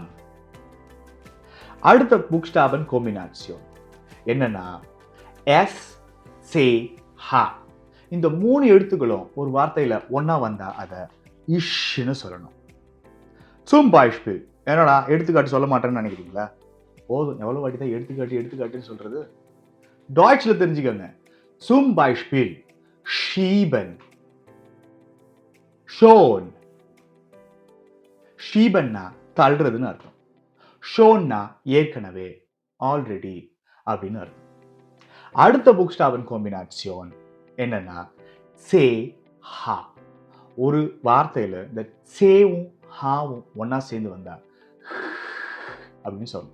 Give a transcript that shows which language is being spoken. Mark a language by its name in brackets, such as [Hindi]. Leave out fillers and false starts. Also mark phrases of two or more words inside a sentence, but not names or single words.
[Tamil] அடுத்த [German] Buchstaben Kombination [Tamil] என்னன்னா எஸ் சே ஹா. இந்த மூணு எழுத்துக்களும் ஒரு வார்த்தையில ஒன்னா வந்தா அதை இஷ்ன்னு சொல்லணும். [German] zum Beispiel. [Tamil] என்னடா எடுத்துக்காட்டு சொல்ல மாட்டேன்னு நினைக்கிறீங்களா? போதும், எவ்வளவு வாட்டி தான் எடுத்துக்காட்டுன்னு சொல்றது. டாய்ச்ல தெரிஞ்சுக்கோங்க. [German] zum Beispiel schieben, schon. [Tamil] ஷீபன்னா தள்ளுறதுன்னு அர்த்தம். ஷோன்னா ஏற்கனவே, ஆல்ரெடி அப்படின்னு அர்த்தம். அடுத்த [German] Buchstaben Kombination [Tamil] என்னன்னா சே ஹா. ஒரு வார்த்தையில இந்த சேவும் ஹாவும் ஒன்னா சேர்ந்து வந்தா அப்படின்னு சொல்லணும்.